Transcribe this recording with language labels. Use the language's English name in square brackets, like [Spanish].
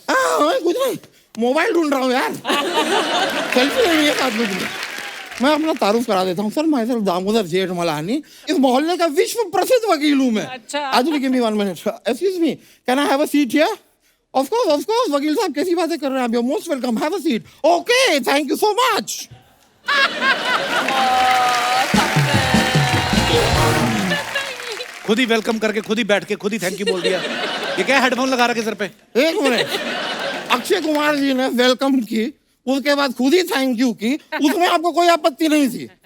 [Hindi] कुछ नहीं, मोबाइल ढूंढ रहा हूँ यार। सेल्फी लेनी है साथ में। मैं अपना तारुफ करा देता हूँ सर, मैं सर दामोदर जेठमलानी, इस मोहल्ले का विश्व प्रसिद्ध वकील हूँ मैं। अच्छा। [English] आजू give me 1 minute. Excuse me, can I have a seat here? Of course, [Hindi] वकील साहब कैसी बातें कर रहे हैं आप? [English] You're most welcome. Have a seat. Okay, thank you so much. [Hindi] खुद ही वेलकम करके खुद ही बैठ के खुद ही थैंक यू बोल दिया। ये क्या हेडफोन लगा रखे सर पे? एक मिनट, अक्षय कुमार जी ने वेलकम की, उसके बाद खुद ही थैंक यू की, उसमें आपको कोई आपत्ति नहीं थी।